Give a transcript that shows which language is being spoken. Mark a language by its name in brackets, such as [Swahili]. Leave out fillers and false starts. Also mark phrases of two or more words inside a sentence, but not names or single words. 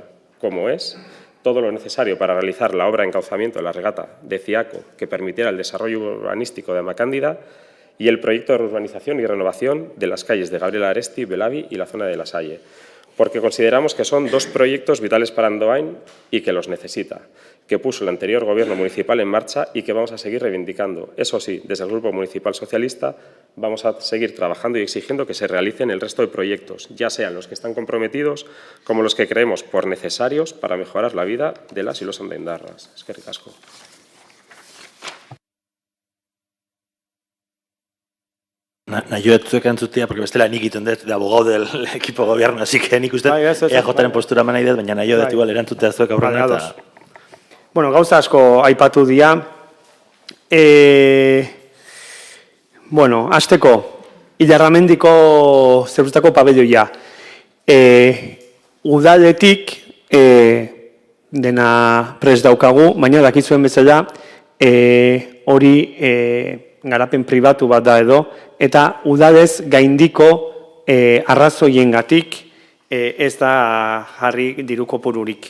[Spanish] como es todo lo necesario para realizar la obra de encauzamiento de la regata de Ciaco que permitiera el desarrollo urbanístico de Amacándida y el proyecto de urbanización y renovación de las calles de Gabriel Aresti, Belavi y la zona de La Salle, porque consideramos que son 2 proyectos vitales para Andoain y que los necesita, que puso el anterior Gobierno municipal en marcha y que vamos a seguir reivindicando. Eso sí, desde el Grupo Municipal Socialista vamos a seguir trabajando y exigiendo que se realicen el resto de proyectos, ya sean los que están comprometidos como los que creemos por necesarios para mejorar la vida de las y los andoaindarras. [Basque] Eskerrik asko. Nahi zuek entzutia, porque bestela nik iten dut [Spanish] de abogado del equipo gobierno, así que [Basque] nik uste EJaren postura eman nahi dut, baina nahi dut igual erantzutea zuek aurrena eta... Bueno, gauza asko aipatu dira. Bueno, hasteko, Ilarramendiko zerustako pabelloia. Udaletik dena prest daukagu, baina dakizuen bezala hori garapen pribatu bat da edo, eta udalez gaindiko arrazoiengatik ez da jarri diru kopururik.